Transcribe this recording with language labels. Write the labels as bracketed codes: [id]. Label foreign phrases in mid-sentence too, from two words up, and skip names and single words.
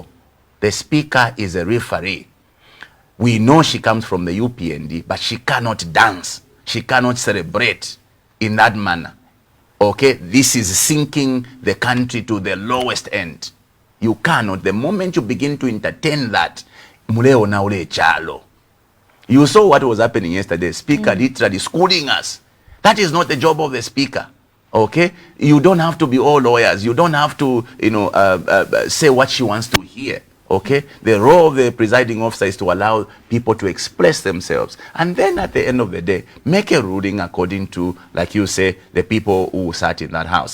[en] The speaker is a referee. We know she comes from the UPND, but she cannot dance. She cannot celebrate in that manner. Okay, this is sinking the country to the lowest end. You cannot. The moment you begin to entertain that, [bem] muleo na ule chalo. [en] You saw what was happening yesterday. Speaker literally schooling us. That is not the job of the speaker. Okay, you don't have to be all lawyers. You don't have to, say what she wants to hear. Okay, the role of the presiding officer is to allow people to express themselves, and then at the end of the day, make a ruling according to, like you say, the people who sat in that house.